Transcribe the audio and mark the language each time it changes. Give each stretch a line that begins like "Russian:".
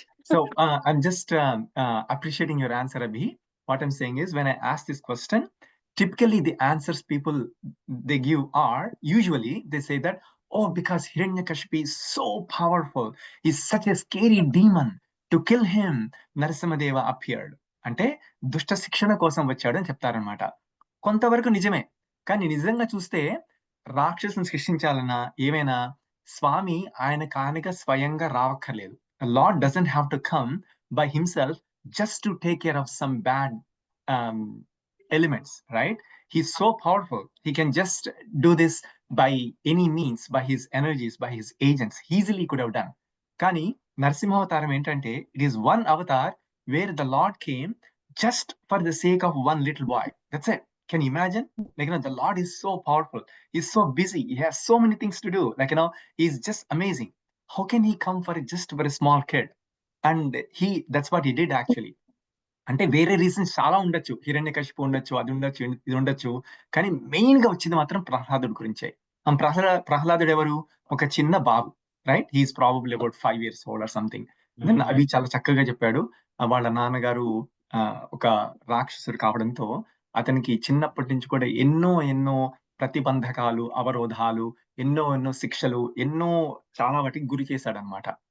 English: So I'm just appreciating your answer, Abhi. What I'm saying is, when I ask this question, typically the answers people they give are, usually they say that, oh, because Hiranyakashipu is so powerful, he's such a scary demon, to kill him Narasimhadeva appeared.
Telugu: అంటే దుష్ట శిక్షణ కోసం వచ్చాడు అని చెప్తారనమాట. కొంతవరకు నిజమే, కానీ నిజంగా చూస్తే రాక్షసుని సృష్టించాలన్నా ఏమైనా స్వామి ఆయనగా స్వయంగా రావక్కర్లేదు.
English: Lord doesn't have to come by himself just to take care of some bad elements, right? He's so powerful. He can just do this by any means, by his energies, by his agents. Easily could have done.
Telugu: కానీ నరసింహావతారం ఏంటంటే
English: it is one avatar where the Lord came just for the sake of one little boy. That's it. Can you imagine? Like, the Lord is so powerful. He's so busy. He has so many things to do. Like, he's just amazing. How can he come just for a small kid? And that's what he did actually.
Telugu: అంటే వేరే reasons చాలా ఉండొచ్చు, హిరణ్యకశిపు ఉండొచ్చు, అది ఉండొచ్చు, ఇది ఉండొచ్చు, కానీ మెయిన్ గా వచ్చింది మాత్రం ప్రహ్లాదుడి గురించే. ప్రహ్లాదుడు ఎవరు? ఒక చిన్న బాబు,
English: Right? He's probably about 5 years old or something.
Telugu: Then అవి చాలా చక్కగా చెప్పాడు. వాళ్ళ నాన్నగారు ఒక రాక్షసుడు కావడంతో అతనికి చిన్నప్పటి నుంచి కూడా ఎన్నో ప్రతిబంధకాలు, అవరోధాలు, ఎన్నో శిక్షలు, చాలా వాటికి గురి చేశాడనమాట.